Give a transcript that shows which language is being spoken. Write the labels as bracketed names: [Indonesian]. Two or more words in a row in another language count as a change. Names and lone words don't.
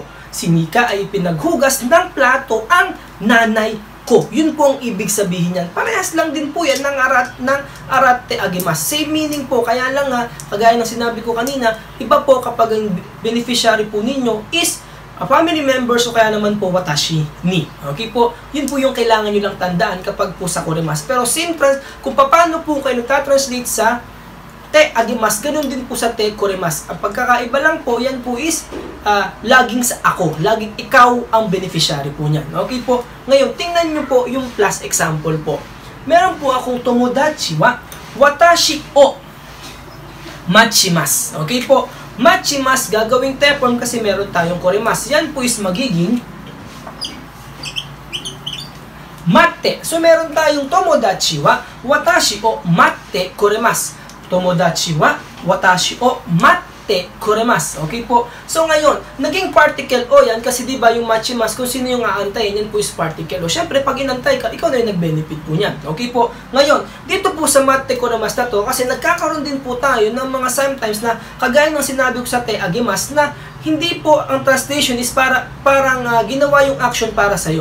[Filipino] Si Nika ay pinaghugas ng plato ang nanay ko. Yun po ang ibig sabihin niyan. Parehas lang din po yan ng [Japanese] 洗ってあげます. [Filipino] Same meaning po. Kaya lang nga, kagaya ng sinabi ko kanina, iba po kapag ang beneficiary po ninyo is [English] a family members [Filipino] o kaya naman po [Japanese] 私に. [Filipino] Okay po? Yun po yung kailangan nyo lang tandaan kapag po sa koremasu. Pero kung paano po kayo nagtatranslate sa [Japanese] てあげます, [Filipino] ganun din po sa [Japanese] てくれます. [Filipino] Ang pagkakaiba lang po, yan po is laging sa ako. Laging ikaw ang beneficiary po niyan. Okay po? Ngayon, tingnan nyo po yung [English] plus example [Filipino] po. Meron po akong [Japanese] 友達は私を待ちます. [Filipino] Okay po? Machimasu, gagawing te form kasi meron tayong koremasu. Yan po is magiging matte. So, meron tayong [Japanese] 友達は私を待ってくれます. 友達は私を待ってくれます. [Filipino] Okay po? So ngayon, naging particle o yan kasi di ba yung machimasu, kung sino yung aantayin, yan po is particle o. Syempre, pag inantay ka, ikaw na yung nag-benefit po niyan. Okay po? Ngayon, dito po sa [Japanese] 待ってくれます [Filipino] na to, kasi nagkakaroon din po tayo ng mga sometimes na kagaya ng sinabi ko sa [Japanese] てあげます [Filipino] na hindi po ang translation is parang ginawa yung action para sa'yo.